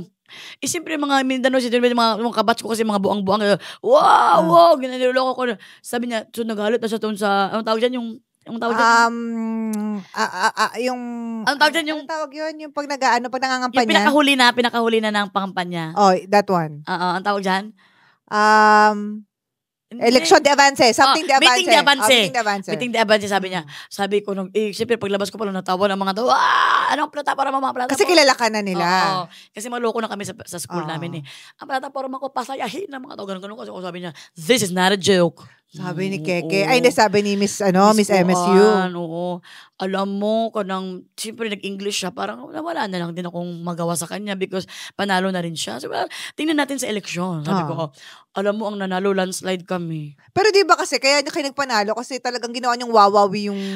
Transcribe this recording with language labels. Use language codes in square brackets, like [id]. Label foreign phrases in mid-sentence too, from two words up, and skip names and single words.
[tl] Siyempre, mga Mindanao City, mga kabatch ko kasi mga buang-buang. Wow, ginaniloloko ko. Sabi niya, so nagalit na siya doon sa, anong tawag dyan? Anong tawag dyan? Yung tawag yun? Yung pag nangangampanya? Yung pinakahuli na ng pangampanya. [en] That one. [tl] Ang tawag dyan? Election de avance. Something de avance. Meeting de avance, sabi niya. Sabi ko, siyempre, paglabas ko pala natawa ng mga tao, anong plataforma, mga plataforma? Kasi kilala ka na nila. Kasi maloko na kami sa school namin eh. Ang plataforma ko, pasayahin ng mga tao, ganun. Kasi sabi niya, [en] this is not a joke. [tl] Sabi ni Keke. Ay, hindi, sabi ni Miss MSU. Oo. Alam mo, siyempre nag-English siya, parang wala na lang din akong magawa sa kanya because panalo na rin siya. So, tingnan natin sa eleksyon. Sabi ko, alam mo, ang nanalo, landslide kami. Pero di ba kasi, kaya kayo nagpanalo kasi talagang ginawa niyong wawawi yung...